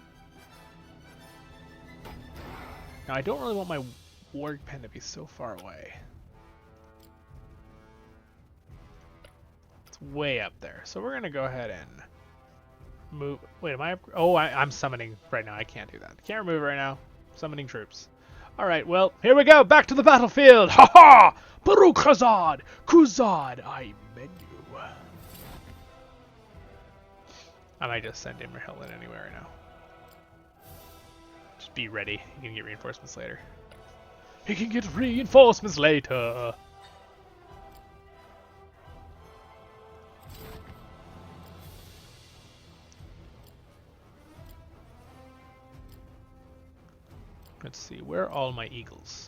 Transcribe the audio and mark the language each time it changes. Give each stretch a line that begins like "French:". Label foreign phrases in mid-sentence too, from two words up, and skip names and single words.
English: Now, I don't really want my warg pen to be so far away. It's way up there, so we're going to go ahead and move. Wait, am I? Oh, I'm summoning right now. I can't do that. Can't remove right now. Summoning troops. All right, well, here we go. Back to the battlefield. Ha ha! Baruch Hazad, Kuzad, I menu. I might just send Imrahil in anywhere right now. Just be ready. You can get reinforcements later. He can get reinforcements later. Let's see, where are all my eagles?